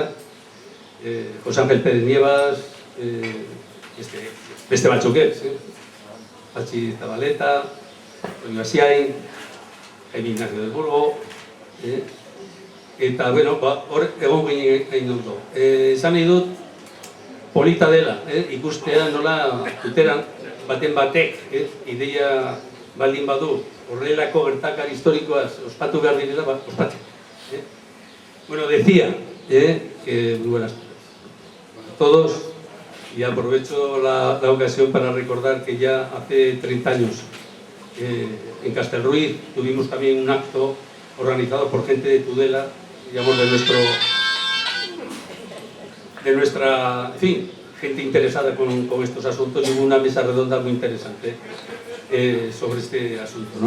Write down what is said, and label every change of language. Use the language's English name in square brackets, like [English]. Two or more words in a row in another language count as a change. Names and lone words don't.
[Basque] José Ángel Pérez Nievas, beste batzuk ez, Patxi Zabaleta, Toño Asiain, Jaime Ignacio del Burgo, eta, bueno, hor egon ginen ondo. Esan nahi dut, polita dela, ikustea nola Tuteran baten batek, ideia baldin badu, horrelako gertakari historikoaz ospatu behar direla, ospatzen. [Spanish] Bueno, decía que muy buenas tardes a todos, y aprovecho la ocasión para recordar que ya hace 30 años en Castelruiz tuvimos también un acto organizado por gente de Tudela digamos, de nuestra, en fin, gente interesada con estos asuntos, y hubo una mesa redonda muy interesante sobre este asunto, ¿no?